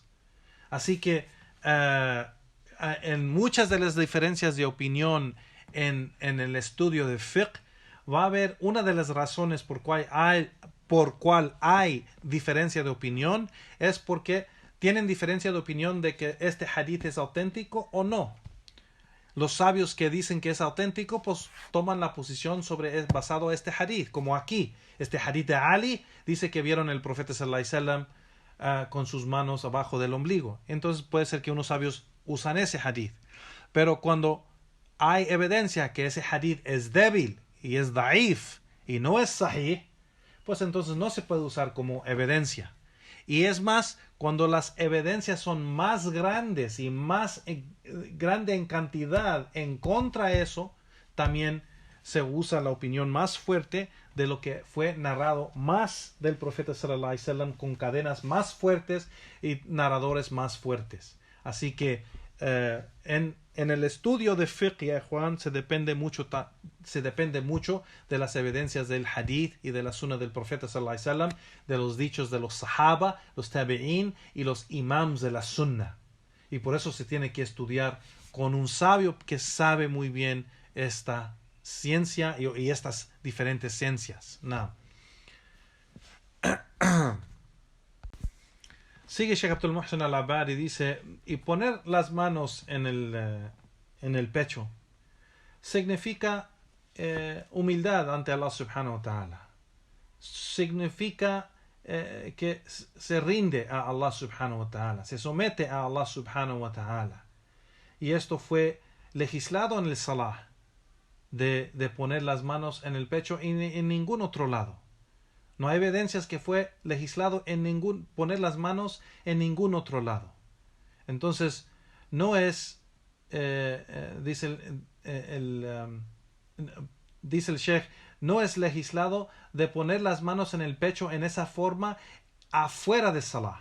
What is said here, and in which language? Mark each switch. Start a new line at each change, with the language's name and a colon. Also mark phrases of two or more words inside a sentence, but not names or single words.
Spanish: Así que en muchas de las diferencias de opinión en el estudio de fiqh, va a haber una de las razones por cual hay diferencia de opinión, es porque tienen diferencia de opinión de que este hadith es auténtico o no. Los sabios que dicen que es auténtico, pues toman la posición basado en este hadith, como aquí. Este hadith de Ali dice que vieron el profeta
Arabic: صلى الله عليه وسلم
Spanish: con sus manos abajo del ombligo. Entonces puede ser que unos sabios usan ese hadith. Pero cuando hay evidencia que ese hadith es débil y es daif y no es sahih, pues entonces no se puede usar como evidencia. Y es más, cuando las evidencias son más grandes y más grande en cantidad en contra de eso, también se usa la opinión más fuerte de lo que fue narrado más del profeta
Arabic: صلى الله عليه وسلم,
Spanish: con cadenas más fuertes y narradores más fuertes. Así que en el estudio de fiqh, Juan, se depende mucho de las evidencias del hadith y de la sunna del profeta
Arabic: صلى الله عليه وسلم,
Spanish: de los dichos de los sahaba, los tabi'in y los imams de la sunna. Y por eso se tiene que estudiar con un sabio que sabe muy bien esta ciencia y estas diferentes ciencias. No. Sigue Sheikh Abdul Muhsin al-Abad y dice, y poner las manos en el pecho significa humildad ante Allah
Arabic: سبحانه وتعالى.
Spanish: Significa que se rinde a Allah
Arabic: سبحانه وتعالى,
Spanish: se somete a Allah
Arabic: سبحانه وتعالى.
Spanish: Y esto fue legislado en el salah, de poner las manos en el pecho y en ningún otro lado. No hay evidencias que fue legislado poner las manos en ningún otro lado. Entonces, no es, dice el Sheikh, no es legislado de poner las manos en el pecho en esa forma afuera de salah.